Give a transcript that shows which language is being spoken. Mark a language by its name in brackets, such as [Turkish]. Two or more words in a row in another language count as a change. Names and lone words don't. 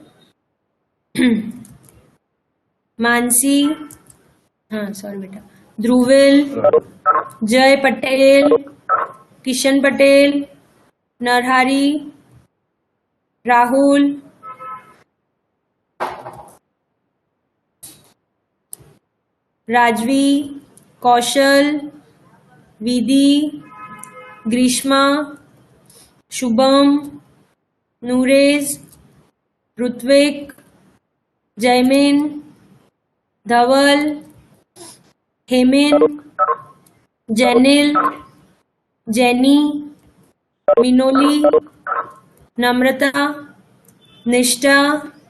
[Hindi] मानसी, हाँ सॉरी बेटा, ध्रुविल, जय पटेल, किशन पटेल, नरहरी, राहुल, राजवी, कौशल, विधि, ग्रीष्मा, शुभम, Nuresh, Rutvik, Jaimin, Dhaval, Hemin, Janil, Jenny, Minoli, Namrata, Nishta,